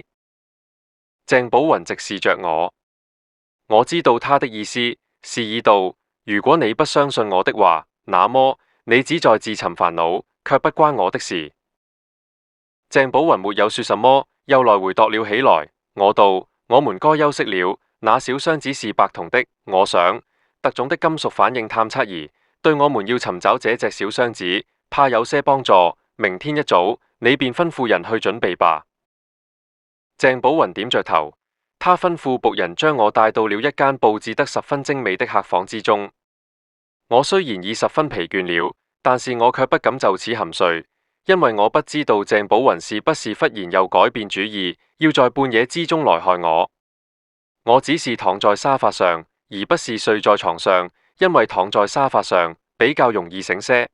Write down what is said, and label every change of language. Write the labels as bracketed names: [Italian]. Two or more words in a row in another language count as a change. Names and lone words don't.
[Chinese] 鄭寶雲直視着我，我知道他的意思，示意道：如果你不相信我的話，那麼你只在自尋煩惱，卻不關我的事。鄭寶雲沒有說什麼，又來回踱了起來。我道：我們該休息了。那小箱子是白銅的，我想特種的金屬反應探測儀對我們要尋找這隻小箱子，怕有些幫助。明天一早，你便吩咐人去準備吧。鄭寶雲點着頭，他吩咐僕人將我帶到了一間佈置得十分精美的客房之中。我雖然已十分疲倦了，但是我卻不敢就此酣睡，因為我不知道鄭寶雲是不是忽然又改變主意，要在半夜之中來害我。我只是躺在沙發上，而不是睡在床上，因為躺在沙發上比較容易醒些。